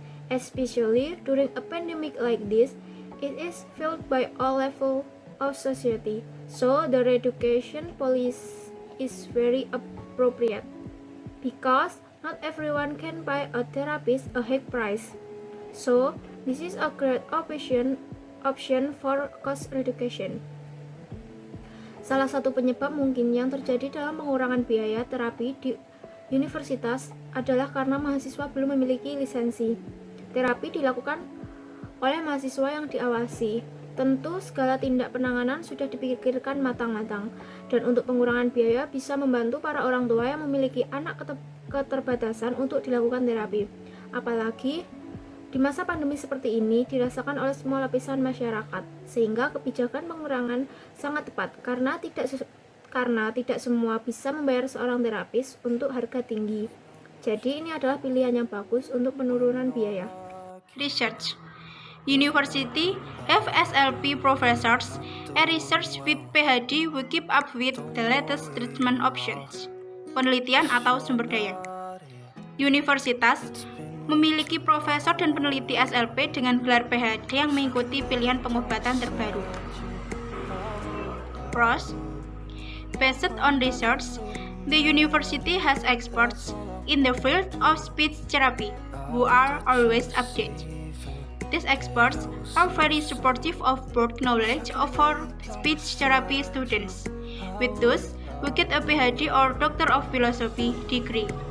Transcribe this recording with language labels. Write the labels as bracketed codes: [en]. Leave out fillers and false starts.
[en] Especially during a pandemic like this, it is felt by all levels of society. So the reduction policy is very appropriate because not everyone can buy a therapist a high price. So this is a great option for cost reduction. [id] Salah satu penyebab mungkin yang terjadi dalam pengurangan biaya terapi di universitas adalah karena mahasiswa belum memiliki lisensi. Terapi dilakukan oleh mahasiswa yang diawasi. Tentu segala tindak penanganan sudah dipikirkan matang-matang, dan untuk pengurangan biaya bisa membantu para orang tua yang memiliki anak keterbatasan untuk dilakukan terapi. Apalagi di masa pandemi seperti ini dirasakan oleh semua lapisan masyarakat, sehingga kebijakan pengurangan sangat tepat karena tidak semua bisa membayar seorang terapis untuk harga tinggi. Jadi ini adalah pilihan yang bagus untuk penurunan biaya. [en] Research. University have SLP professors and research with PhD who keep up with the latest treatment options. [id] Penelitian atau sumber daya. Universitas memiliki profesor dan peneliti SLP dengan gelar PhD yang mengikuti pilihan pengobatan terbaru. [en] Pros. Based on research, the university has experts in the field of speech therapy who are always updated. These experts are very supportive of broad knowledge of our speech therapy students, with those who get a PhD or Doctor of Philosophy degree.